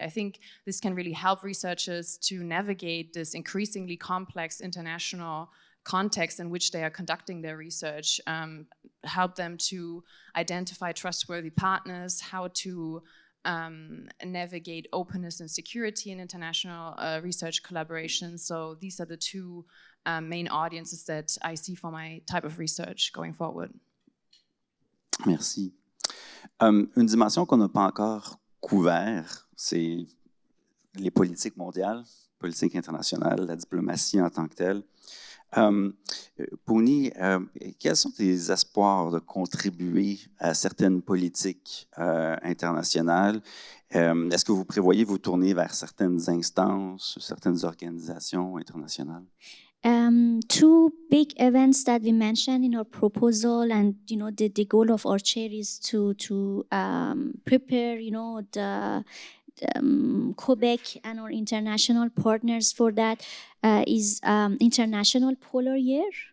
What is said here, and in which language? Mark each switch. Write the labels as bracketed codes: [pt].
[en] I think this can really help researchers to navigate this increasingly complex international context in which they are conducting their research, help them to identify trustworthy partners, how to navigate openness and security in international research collaboration. So these are the two main audiences that I see for my type of research going forward. [fr] Merci. Une dimension qu'on n'a pas encore couvert, c'est les politiques mondiales, politique internationale, la diplomatie en tant que telle. Pouni, quels sont tes espoirs de contribuer à certaines politiques internationales? Est-ce que vous prévoyez vous tourner vers certaines instances, certaines organisations internationales? [en] Two big events that we mentioned in our proposal, and you know the goal of our chair is to prepare, you know, the Quebec and our international partners for that is International Polar Year.